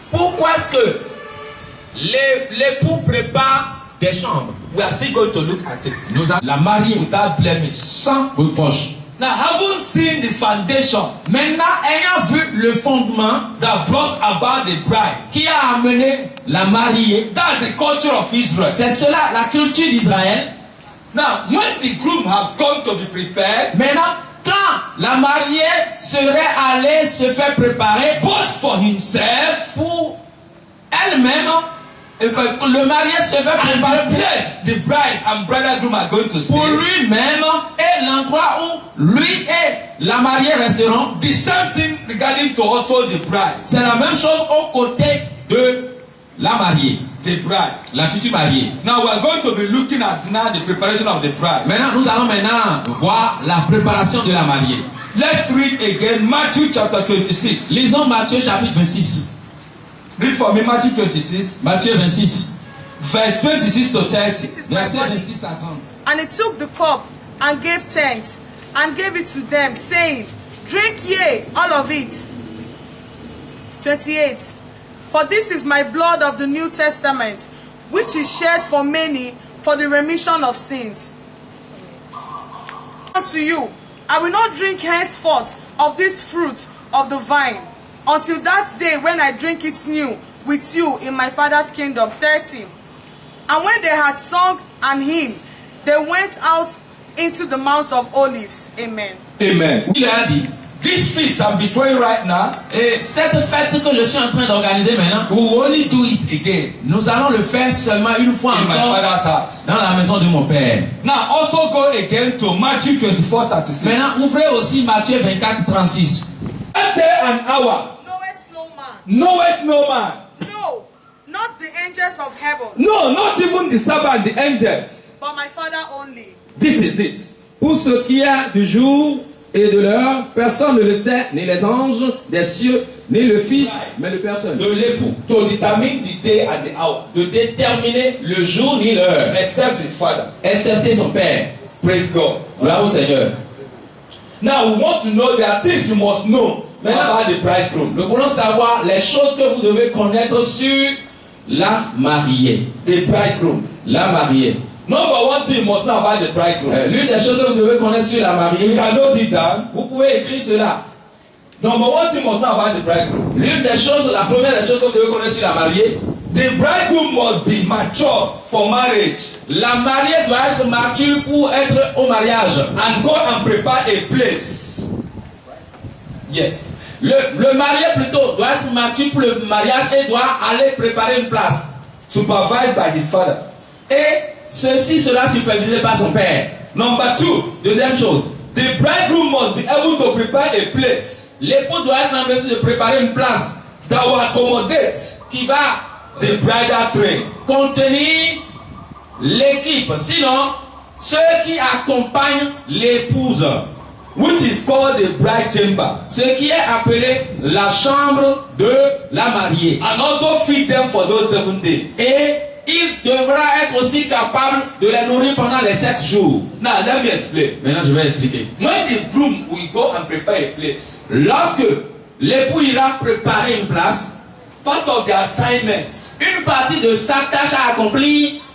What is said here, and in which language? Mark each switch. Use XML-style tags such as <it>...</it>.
<fr>Pourquoi est-ce que l'époux prépare des chambres?</fr> <en>We are still going to look at it.</en> <fr>Nous allons la marier</fr> <en>Without blemish.</en> <fr>sans reproche.</fr> <en>Now, having seen the foundation</en> <fr>Maintenant, ayant vu le fondement</fr> <en>that brought about the bride,</en> <fr>qui a amené la mariée,</fr> <en>that's the culture of Israel.</en> <fr>c'est cela la culture d'Israël.</fr> <en>Now, when the groom have come to be prepared,</en> <fr>Maintenant, quand la mariée serait allée se faire préparer</fr> <en>both for himself</en> <fr>pour elle-même, le marié se fait préparer</fr> <en>and the place the bride and bridegroom are going to</en> <fr>pour</fr> <en>stay,</en> <fr>lui-même et l'endroit où lui et la mariée resteront.</fr> <en>the same thing regarding to also the bride.</en> <fr>C'est la même chose aux côtés de la mariée,</fr> <en>The bride.</en> <fr>la future mariée.</fr> <en>Now we are going to be looking at now the preparation of the bride.</en> <fr>Maintenant, nous allons maintenant voir la préparation de la mariée.</fr> <en>Let's read again Matthew chapter 26.</en> <fr>Lisons Matthieu chapitre 26.</fr> <en>Read for me Matthew 26,</en> <fr>Matthieu 26,</fr> <en>verse 26 to 30. This is my</en> <fr>verset</fr> <en>body.</en> <fr>26 à 30.</fr> <en>And he took the cup and gave thanks and gave it to them, saying, Drink ye all of it. 28. For this is my blood of the New Testament, which is shed for many for the remission of sins. Unto you, I will not drink henceforth of this fruit of the vine, until that day when I drink it new with you in my Father's kingdom. 30. And when they had sung an hymn, they went out into the Mount of Olives. Amen. Amen.</en> <fr>Il a dit,</fr> <en>This feast I'm betraying right now,</en> <fr>et cette fête que je suis en train d'organiser maintenant,</fr> <en>we will only do it again</en> <fr>nous allons le faire seulement une fois</fr> <en>in my</en> <fr>encore</fr> <en>father's house.</en> <fr>dans la maison de mon Père.</fr> <en>Now also go again to Matthew 24, 36.</en> <fr>Maintenant, ouvrez aussi Matthieu 24, 36.</fr> <en>That day and hour, Knoweth no man. knoweth no man. No, not the angels of heaven, No, not even the servant, the angels. but my Father only. This is it.</en> <fr>Pour ce qui est du jour et de l'heure, personne ne le sait, ni les anges des cieux, ni le Fils, mais le personne. De l'époux,</fr> <en>To determine the day and the hour,</en> <fr>de déterminer le jour ni l'heure,</fr> <en>except his father.</en> <fr>excepté son Père.</fr> <en>Praise God.</en> <fr>Gloire au Seigneur.</fr> <en>Now we want to know there are things you must know about the bridegroom.</en> <fr>Nous voulons savoir les choses que vous devez connaître sur la mariée.</fr> <en>The bridegroom.</en> <fr>La mariée.</fr> <en>Number one thing you must know about the bridegroom.</en> <fr>L'une des choses que vous devez connaître sur la</fr> <en>You</en> <fr>mariée,</fr> <en>can note it down.</en> <fr>vous pouvez écrire cela.</fr> <en>Number one thing you must know about the bridegroom.</en> <fr>L'une des choses, la première des choses que vous devez connaître sur la mariée,</fr> <en>The bridegroom must be mature for marriage.</en> <fr>La mariée doit être mature pour être au mariage.</fr> <en>And go and prepare a place. Yes.</en> <fr>Le marié plutôt doit être mature pour le mariage et doit aller préparer une place.</fr> <en>Supervised by his father.</en> <fr>Et ceci sera supervisé par son père.</fr> <en>Number 2.</en> <fr>Deuxième chose.</fr> <en>The bridegroom must be able to prepare a place.</en> <fr>L'époux doit être en mesure de préparer une place</fr> <en>That will accommodate</en> <fr>qui va</fr> <en>the bridal train.</en> <fr>contenir l'équipe. Sinon, ceux qui accompagnent l'épouse,</fr> <en>Which is called the bride chamber.</en> <fr>ce qui est appelé la chambre de la mariée.</fr> <en>And also feed them for those 7 days.</en> <fr>Et il devra être aussi capable de les nourrir pendant les 7 jours.</fr> <en>Now let me explain.</en> <fr>Maintenant, je vais expliquer.</fr> <en>When the groom will go and prepare a place,</en> <fr>Lorsque l'époux ira préparer une place,</fr> <en>part of the assignment</en> <fr>une partie de sa tâche à accomplir</fr>